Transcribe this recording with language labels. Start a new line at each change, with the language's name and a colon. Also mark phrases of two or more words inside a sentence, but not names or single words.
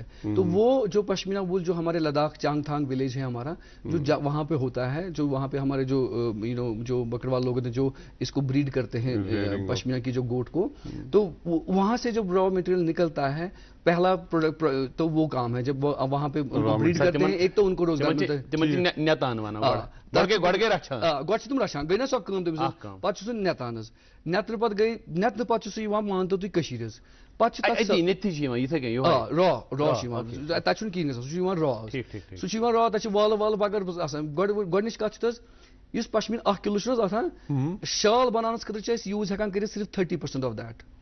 Urdu: تو وہ جو پشمینہ وول جو ہمارے لداخ چانگ تھانگ ولیج ہے ہمارا, جو وہاں پہ ہوتا ہے, جو وہاں پہ ہمارے جو بکروال لوگ ہیں جو اس کو بریڈ کرتے ہیں پشمینہ کی جو گوٹ کو, تو وہاں سے جو
English: raw material
Urdu: نکلتا ہے, پہلا پروڈکٹ تو وہ کام ہے جب وہاں پہ بریڈ کرتے ہیں, ایک تو ان کو روزگار ملتا ہے.
Kashmiri: گۄڈٕ چھِ تِم رچھان, گٔے نا سۄ کٲم تٔمِس, پتہٕ چھُ سُہ نٮ۪تان حظ, نٮ۪تنہٕ پتہٕ گٔے, نٮ۪تنہٕ پتہٕ چھُ سُہ یِوان مانتو تُہۍ کٔشیٖرِ حظ, پتہٕ چھِ تتھ را چھُ یِوان, تتہِ چھُنہٕ کِہیٖنۍ گژھان, سُہ چھُ یِوان را, سُہ چھُ یِوان را, تتہِ چھِ والہٕ والہٕ بغٲر آسان. گۄڈنِچ کتھ چھِ حظ, یُس پشمیٖن 1 کِلوٗ چھُنہٕ حظ آسان, شال بناونس خٲطرٕ چھِ أسۍ یوٗز ہٮ۪کان کٔرِتھ صرف 30%
English: of that.